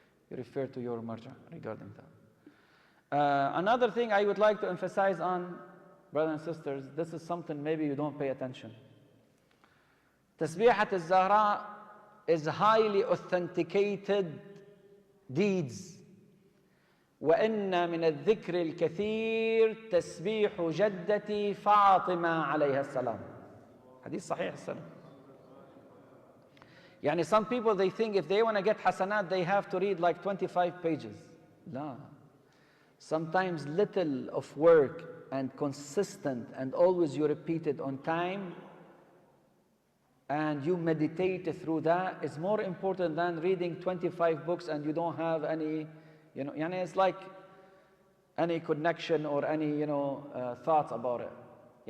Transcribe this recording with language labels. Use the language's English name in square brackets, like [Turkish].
[English] You refer to your marja regarding that. Another thing I would like to emphasize on, brothers and sisters, this is something maybe you don't pay attention. Tasbihat al-Zahra is highly authenticated deeds. [Arabic] وَإِنَّ مِنَ الذِّكْرِ الْكَثِيرِ تَسْبِيحُ جَدَّتي فاطمة عليها السلام. [English] Hadith Sahih Salam. Yani some people, they think if they want to get hasanat, they have to read like 25 pages. No. Sometimes little of work and consistent and always you repeat it on time and you meditate through that is more important than reading 25 books and you don't have any, yani it's like any connection or any, thoughts about it.